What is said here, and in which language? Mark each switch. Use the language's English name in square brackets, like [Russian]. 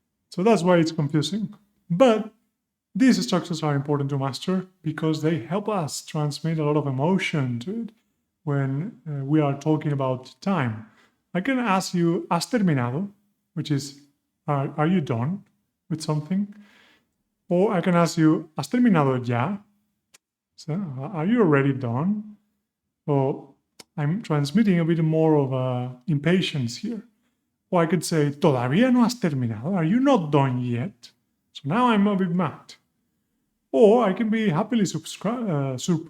[English] So that's why it's confusing. But these structures are important to master because they help us transmit a lot of emotion to it when we are talking about time. I can ask you, [Spanish] ¿has terminado? [English] Which is, are you done with something? Or I can ask you, [Spanish] ¿has terminado ya? [English] So, are you already done? Or I'm transmitting a bit more of impatience here. Or I could say, [Spanish] ¿todavía no has terminado? [English] Are you not done yet? So now I'm a bit mad. Or I can be happily surprised.